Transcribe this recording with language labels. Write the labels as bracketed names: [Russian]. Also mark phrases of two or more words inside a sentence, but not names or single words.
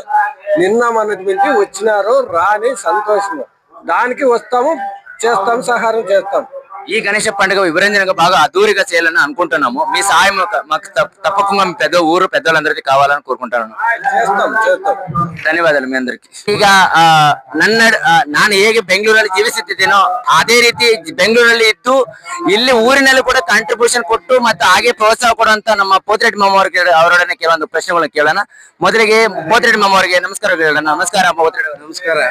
[Telugu] నిన్న మనకు మించి వచ్చినారు, రాని సంతోషము. దానికి వస్తాము, చేస్తాం, సహాయం చేస్తాం. ఈ గణేష పండుగ విభజనగా బాగా అదూరిగా చేయాలని అనుకుంటున్నాము. మీ సహాయం మాకు తప్పకుండా మీ ఊరు పెద్దలందరికీ కావాలని కోరుకుంటాను. చేస్తాం. ಧನ್ಯವಾದಗಳು మీ అందరికి. [Kannada] ಈಗ ನಾನು ಹೇಗೆ ಬೆಂಗಳೂರಲ್ಲಿ ಜೀವಿಸುತ್ತಿದ್ದೇನೋ ಅದೇ ರೀತಿ ಬೆಂಗಳೂರಲ್ಲಿ ಇದ್ದು ಇಲ್ಲಿ ಊರಿನಲ್ಲಿ ಕೂಡ ಕಾಂಟ್ರಿಬ್ಯೂಷನ್ ಕೊಟ್ಟು ಮತ್ತೆ ಹಾಗೆ ಪ್ರೋತ್ಸಾಹ ಕೊಡುವಂತ ನಮ್ಮ ಪೋತಿರೆಡ್ಡಿ ಮಾಮ ಅವರೊಡನೆ ಕೆಲವೊಂದು ಪ್ರಶ್ನೆಗಳನ್ನು ಕೇಳೋಣ. ಮೊದಲಿಗೆ ಪೋತಿರೆಡ್ಡಿ ಮಾಮ ಅವರಿಗೆ ನಮಸ್ಕಾರ ಹೇಳೋಣ. ನಮಸ್ಕಾರ ಪೋತಿರೆಡ್ಡಿ ಅವರೇ.